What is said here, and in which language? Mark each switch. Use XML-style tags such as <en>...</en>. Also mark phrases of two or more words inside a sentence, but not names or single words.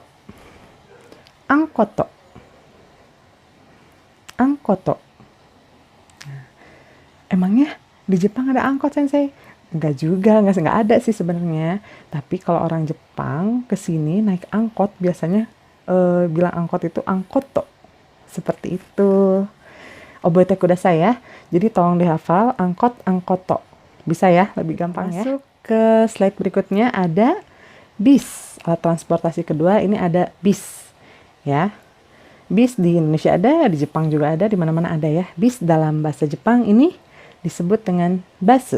<id>Angkoto. Angkoto. Nah, emangnya di Jepang ada angkot, Sensei? Enggak juga, enggak ada sih sebenarnya. Tapi kalau orang Jepang kesini naik angkot biasanya bilang angkot itu angkoto. Seperti itu.</id> <ja>覚えてください ya.</ja> <id>Jadi tolong dihafal angkot angkoto. Bisa ya, lebih gampang ya. Masuk ke slide berikutnya ada bis. Alat transportasi kedua ini ada bis. Ya. Bis di Indonesia ada, di Jepang juga ada, di mana-mana ada ya. Bis dalam bahasa Jepang ini disebut dengan basu.</id>